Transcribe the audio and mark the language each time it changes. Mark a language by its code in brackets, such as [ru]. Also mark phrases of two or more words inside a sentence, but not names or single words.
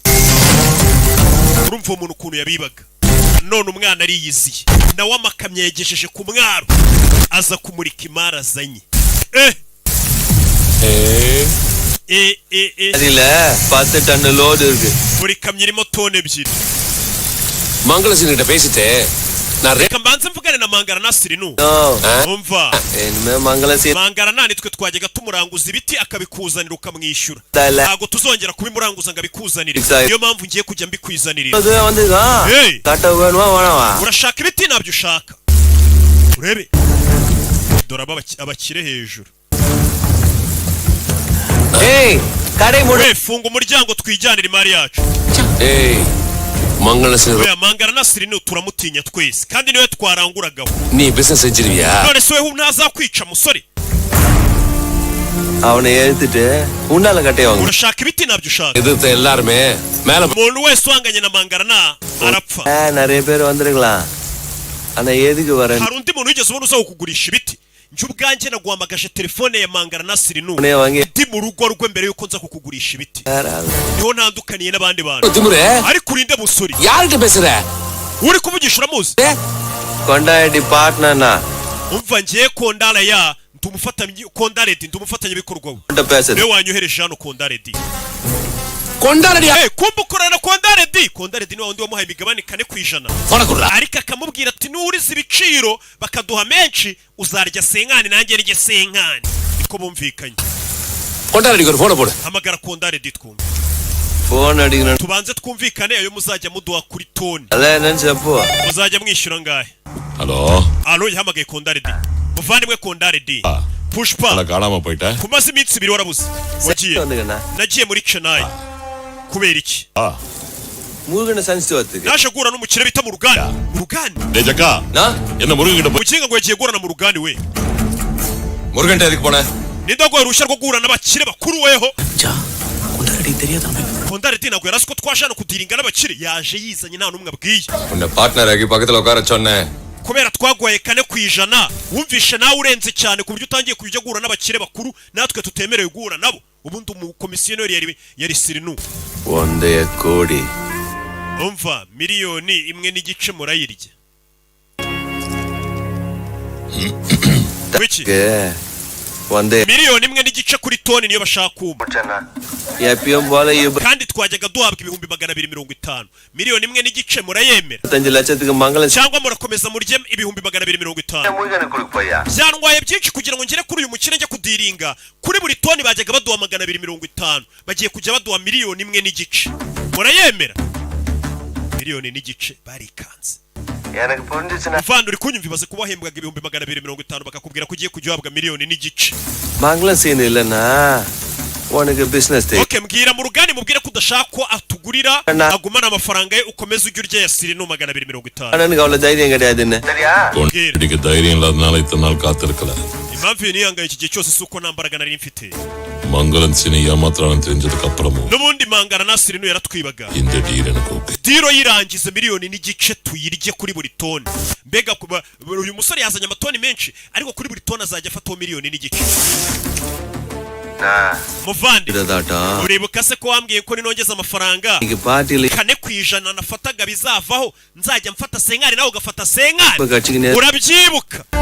[rw] urumva umuntu ukuntu yabibaga none umwana ari yiziye nawe amakamyo yegesheje ku mwaro aza kumurika imara azanye [ta] அதுல 10 டன் லோட் இருக்கு [rw] buri kamyo irimo tone 2 [ta] மங்களசிங் கிட்ட பேசிட்டு நான் [rw] reka mbanze mvugane na Mangara Nasiri nu umva [ta] enme Mangalasi [rw] Mangara nani twe twajyaga tumuranguza ibiti akabikuzanira ukamwishyura ntago tuzongera kubimuranguza ngo abikuzanire niyo mpamvu ngiye kujya mbikwizanirira [ta] அது வந்துதா கட்ட வேணுமா வேணாமா [rw] urashaka ibiti nabyo ushaka urebe dora abakire hejuru [ta] கடை மூடு [rw] funga umuryango twijyanira imari yacu [ta] மங்களசிங் [rw] oya Mangara Nasiri ni turamutinya twese kandi niwe twaranguragaho [ta] நீ பிசினஸ் செஞ்சிருவியா [rw] none se wewe ntazakwica musore [ta] அவனை எழுதிட்டு உண்டால கட்டை வாங்க [rw] urashaka ibiti nabyo ushaka [ta] எதிர்த்த எல்லாருமே மேல [rw] umuntu wese uhanganye na Mangara na arapfa [ta] நிறைய பேர் வந்திருக்கலாம் ஆனா எதுக்கு வரேன் [rw] hari undi muntu wigeze ubona uza kugurisha ibiti njye ubwanjye naguhamagaje telefone ya Mangara Nasiri nu ndi mu rugo rwe mbere yuko nza kukugurisha ibiti niho ntandukaniye n'abandi bantu [ta] திமுரு [rw] ariko urinde musori [ta] யார்கிட்ட பேசுற [rw] uri kuvugisha uramuzi [ta] கொண்டாடி பார்ட்னர்னா [rw] umva ngiye kondara ya ndumufatanye kondaredi ndumufatanye bikorwa [ta] உன்கிட்ட பேசுது [rw] we wanyohereje hano kondaredi [ta] கொண்டாடியா [rw] kumbukorana kondaredi niwe wundi wamuhaye imigabane 4% [ta] போடக்குறா [rw] ariko akamubwira ati nurize ibiciro bakaduha menshi uzarya senkani nanjye rye senkani niko bumvikanye [ta] கொண்டாடிக்கு ஒரு போன் போடு [rw] hamagara kondaredi twumve [te] ఫోన్ అడిగిన [rw] tubanze twumvikane ayo muzajya muduha kuri toni [te] అలా నేను చెప్పు [rw] muzajya mwishyura ngahe [ta] ஹலோ [rw] alo yahamagaye kondaredi muvandimwe kondaredi Pushpa [ta] காணாம போயிட்ட [rw] kumaze iminsi 2 warabuze wagiye [ta] வந்துங்கண்ணா [rw] nagiye muri Chennai kubera iki [ta] முருகனை சந்திச்சு வரதுக்கு [rw] naje gura n'umukire bita mu ruganda [ta] டேஜக்கா என்ன முருகன் கிட்ட [rw] mukinga ngo yagiye gura na mu ruganda we [ta] முருகன் கிட்ட எதுக்கு போன [rw] nindagoye rushya rwo gura n'abakire bakuru weho [ta] கொண்டாடி தெரியாதாமே [rw] kondaredi nagwe yarasiko twashana kudiringa n'abakire yaje yizanye nta numwe abwiye [ta] உன்னை பார்ட்னர் ஆகி பக்கத்துல உட்கார சொன்னேன் [rw] kubera twagwaye 4% wumvishe nawe urenze cyane ku buryo utangiye kujya gura n'abakire bakuru natwe tutemerewe gura nabo ubundi umukomisiyoneri yari Sirinu [ta] 1 கோடி [rw] umva miliyoni 1.5 murayirya. Wiki 1 miliyoni imwe n'igice kuri toni niyo bashaka kumva [ta] எப்பயும் போல [rw] kandi twajyaga duhabwa ibihumbi 250 miliyoni imwe n'igice murayemera [ta] 25 லட்சத்துக்கு மங்களம் [rw] cyangwa murakomeza murye ibihumbi 250 byantwaye byinshi kugira ngo ngere kuri uyu mukire njya kudiringa kuri buri toni bajyaga baduha 250 bagiye kujya baduha miliyoni imwe n'igice murayemera miliyoni n'igice barikanze [ta] எனக்கு புரிஞ்சிச்சுனா [rw] mvanda uri kunyumva ibaze kubahembwaga ibihumbi 250 bakakubwira ko ugiye kujya uhabwa miliyoni n'igice [ta] மங்களம் சீன் இல்லனா உனக்கு [en] business day [rw] okay mbwira mu rugani mubwire ko udashaka ko atugurira agumana amafaranga ye ukomeze ujye urya yasiri no 250 [ta] எனக்கு அவ்வளவு தைரியம் கிடையாதுன்னு சரியா உனக்கு தைரியம் இல்லாதனால இத்தனை நாள் காத்திருக்கல [rw] impamvu niyangaye iki gihe cyose suko nambaraga nari mfite [ta] மங்களன் சினி ஏமாத்துறான்னு தெரிஞ்சதுக்கு அப்புறமும் [rw] n'ubundi mangara nasiri no yaratwibaga [ta] இந்த டீல் எனக்கு ஓகே [rw] diro yirangiza miliyoni n'igice tuyirye kuri buri toni mbega kuba uyu musore yazanye amatoni menshi ariko kuri buri toni azajya afataho miliyoni n'igice muvandi uribuka se ko wambwiye ko ninongeza amafaranga kane kwijana nafataga bizavaho nzajya mfata senkari nawe ugafata senkari urabyibuka